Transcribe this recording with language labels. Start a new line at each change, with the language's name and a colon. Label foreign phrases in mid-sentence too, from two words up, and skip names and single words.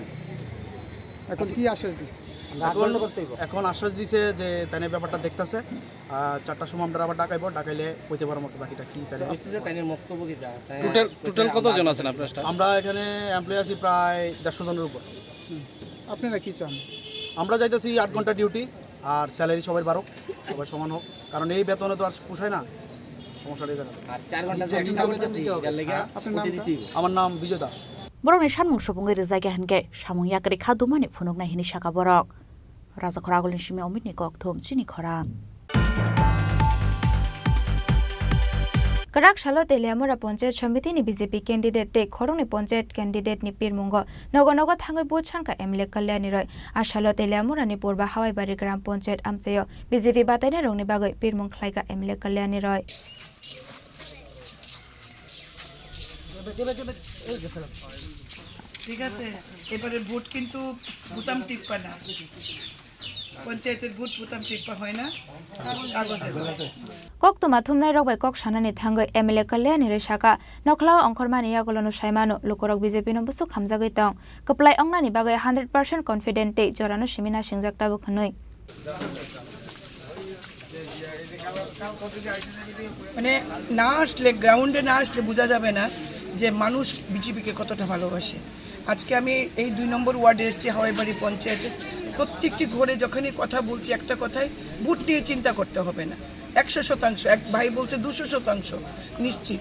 Bangla: এখন কি আশ্বাস দিছে এখন আশ্বাস দিছে যে তাইনে ব্যাপারটা দেখতেছে 4টার সময় আমরা আবার ডাকাইলে কইতে পারবো বাকিটা কি তাইলে তাইনের বক্তব্য কি যা টোটাল কতজন আছেন আপনারা স্টাফ আমরা এখানে এমপ্লয়ি আছি প্রায় 150 জনের উপর আপনারা কি চান আমরা যাইতেছি 8 ঘন্টা ডিউটি আর স্যালারি সবাই বাড়ুক সবাই সমান হোক কারণ এই বেতনে তো আর পোষায় না সমস্যাটা এই জায়গায় আর 4 ঘন্টা যে এক্সট্রা হইতাছে এর লাগি আমার নাম বিজয় দাস
Kok Borok: Borokni sanmung sobungoi rejaga hanke samung yakri khadumani phunukna hini saka borok Raja Khoragolni simi omitni kokthum chini khorang Karak Shala Teliamora Panchayat Samiti ni BJP candidate te khorongni panchayat candidate ni pirmungo nogo thangoi bochanka MLA Kalyani Roy a Shala Teliamora ni Purba Hawai Bari Gram Panchayat amchayo BJP bataina rongni bagoi pirmung khlaika MLA Kalyani Roy
Bangla: ঠিক আছে এবারে ভোট কিন্তু বুতাম টিপা না পঞ্চায়েতের ভোট বুতাম টিপা হয় না
Kok Borok: Koktuma thumnai rok bai kok sanani thangoi MLA Kalyani Roy saka nokhlao ongkhormani yagolono saimano lukorok BJP no busu khamjagoi tong kaplai ongnani bagoi 100% confident te jorano simina singjak tabu khnoi
Bangla: মানে না আসলে গ্রাউন্ডে না আসলে বোঝা যাবে না যে মানুষ বিজেপিকে কতটা ভালোবাসে আজকে আমি এই 2 নম্বর ওয়ার্ডে এসেছি হাওয়াইবাড়ি পঞ্চায়েতে প্রত্যেকটি ঘরে যখনই কথা বলছি একটা কথাই ভোট নিয়ে চিন্তা করতে হবে না 100% এক ভাই বলছে 200% নিশ্চিত